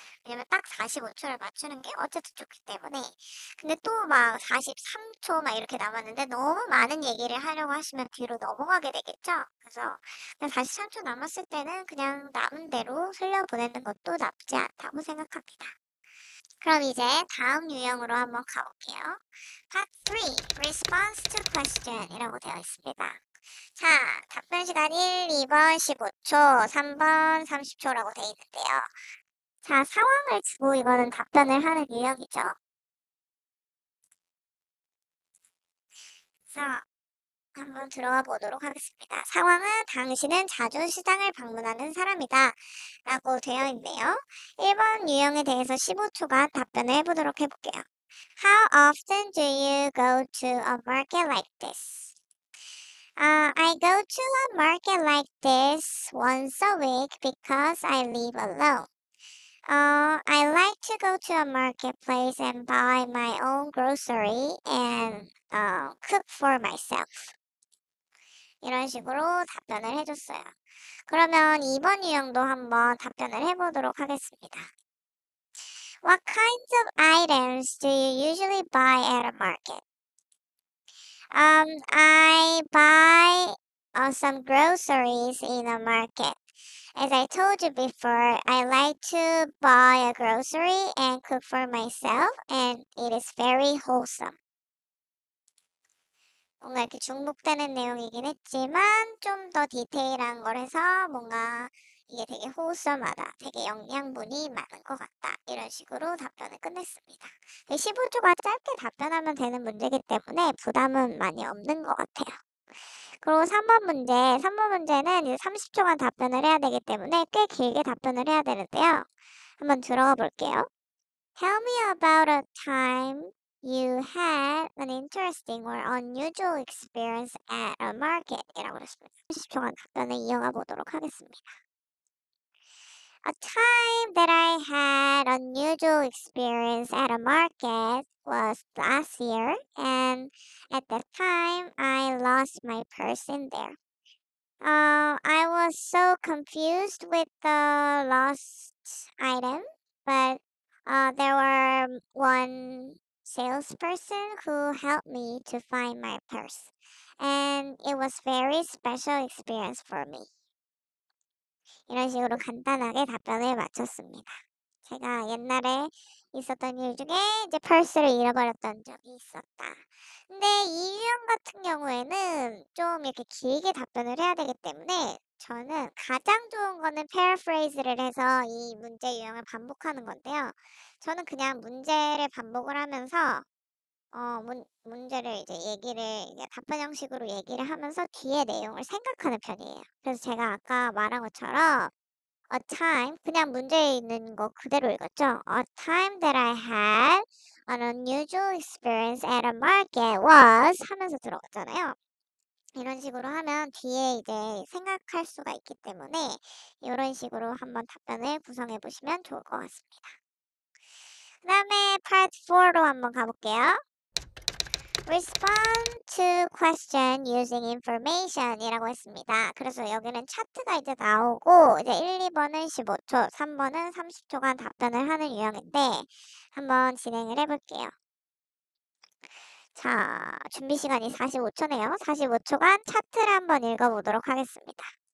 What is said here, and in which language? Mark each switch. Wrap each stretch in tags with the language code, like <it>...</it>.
<ko>왜냐면 딱 45초를 맞추는 게 어쨌든 좋기 때문에. 근데 또 막 43초 막 이렇게 남았는데 너무 많은 얘기를 하려고 하시면 뒤로 넘어가게 되겠죠? 그래서 그냥 43초 남았을 때는 그냥 남은 대로 흘려보내는 것도 나쁘지 않다고 생각합니다. 그럼 이제 다음 유형으로 한번 가볼게요.</ko> <en>Part 3, Response to Question</en> <ko>이라고 되어 있습니다. 자, 답변 시간 1, 2번 15초, 3번 30초라고 되어 있는데요. 자, 상황을 주고 이거는 답변을 하는 유형이죠. 자, 한번 들어가 보도록 하겠습니다. 상황은 당신은 자주 시장을 방문하는 사람이다 라고 되어 있네요. 1번 유형에 대해서 15초간 답변을 해보도록 해볼게요.</ko> <en>How often do you go to a market like this? I go to a market like this once a week because I live alone. I like to go to a marketplace and buy my own grocery and cook for myself.</en> <ko>이런 식으로 답변을 해줬어요. 그러면 2번 유형도 한번 답변을 해보도록 하겠습니다.</ko> <en>What kinds of items do you usually buy at a market? I buy some groceries in a market. As I told you before, I like to buy a grocery and cook for myself, and it is very wholesome.</en> <ko>뭔가 이렇게 중복되는 내용이긴 했지만 좀 더 디테일한 걸 해서 뭔가 이게 되게 호소하다, 되게 영양분이 많은 것 같다 이런 식으로 답변을 끝냈습니다. 15초가 짧게 답변하면 되는 문제이기 때문에 부담은 많이 없는 것 같아요. 그리고 3번 문제는 이제 30초간 답변을 해야 되기 때문에 꽤 길게 답변을 해야 되는데요. 한번 들어가 볼게요.</ko> <en>Tell me about a time you had an interesting or unusual experience at a market</en> <ko>이라고 했습니다. 30초간 답변을 이어가 보도록 하겠습니다.</ko> <en>A time that I had unusual experience at a market was last year, and at that time I lost my purse in there. I was so confused with the lost item, but there were one salesperson who helped me to find my purse, and it was very special experience for me.</en> <ko>이런 식으로 간단하게 답변을 마쳤습니다. 제가 옛날에 있었던 일 중에 이제 펄스를 잃어버렸던 적이 있었다. 근데 이 유형 같은 경우에는 좀 이렇게 길게 답변을 해야 되기 때문에 저는 가장 좋은 거는 패러프레이즈를 해서 이 문제 유형을 반복하는 건데요. 저는 그냥 문제를 반복을 하면서 문제를 이제 이게 답변 형식으로 얘기를 하면서 뒤에 내용을 생각하는 편이에요. 그래서 제가 아까 말한 것처럼</ko> <en>A time</en> <ko>그냥 문제에 있는 거 그대로 읽었죠?</ko> <en>A time that I had an unusual experience at a market was</en> <ko>하면서 들어갔잖아요. 이런 식으로 하면 뒤에 이제 생각할 수가 있기 때문에 이런 식으로 한번 답변을 구성해 보시면 좋을 것 같습니다. 그 다음에 part 4로 한번 가볼게요.</ko> <en>Respond to question using information</en> <ko>이라고 했습니다. 그래서 여기는 차트가 이제 나오고 이제 1, 2번은 15초, 3번은 30초간 답변을 하는 유형인데 한번 진행을 해볼게요. 자, 준비 시간이 45초네요. 45초간 차트를 한번 읽어보도록 하겠습니다.</ko>